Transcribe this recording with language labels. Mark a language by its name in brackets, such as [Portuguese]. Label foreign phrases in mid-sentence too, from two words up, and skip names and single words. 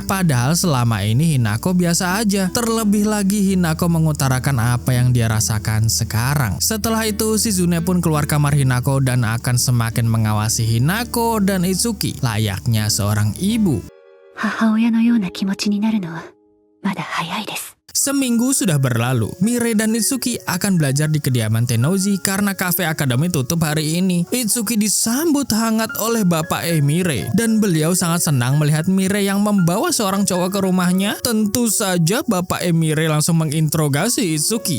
[Indonesian] Padahal selama ini Hinako biasa aja. Terlebih lagi Hinako mengutarakan apa yang dia rasakan sekarang. Setelah itu Shizune pun keluar kamar Hinako dan akan semakin mengawasi Hinako dan Itsuki layaknya seorang ibu. [Japanese] 母親のような気持ちになるのはまだ早いです。 [Indonesian] Seminggu sudah berlalu, Mirei dan Itsuki akan belajar di kediaman Tennoji karena kafe akademi tutup hari ini. Itsuki disambut hangat oleh bapak Mirei dan beliau sangat senang melihat Mirei yang membawa seorang cowok ke rumahnya. Tentu saja bapak Mirei langsung menginterogasi Itsuki.